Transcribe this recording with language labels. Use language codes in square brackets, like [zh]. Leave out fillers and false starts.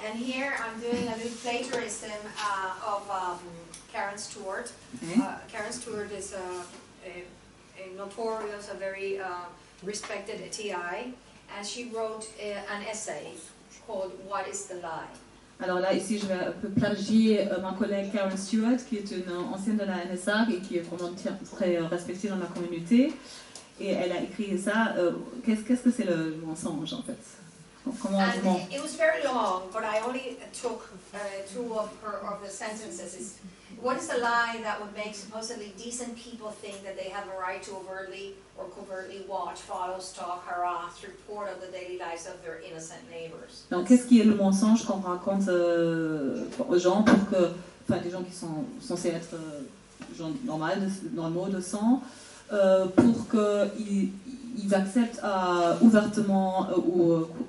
[en] And here I'm doing a little plagiarism of Karen Stewart. Karen Stewart is a notorious, a very respected TI, and she wrote an essay called What is the Lie? [fr] Alors là, ici, je vais un peu plagier ma collègue Karen Stewart, qui est une ancienne de la NSA et qui est vraiment très respectée dans la communauté. Et elle a écrit ça. Qu'est-ce que c'est le mensonge, en fait? [en] And it was very long, but I only took 2 of the sentences. What is the lie that would make supposedly decent people think that they have a right to overtly or covertly watch, follow, stalk, harass, report of the daily lives of their innocent neighbors? [fr] Donc, qu'est-ce qui est le mensonge qu'on raconte aux gens pour que, enfin, des gens qui sont censés être gens normaux de sang, pour qu'ils acceptent ouvertement ou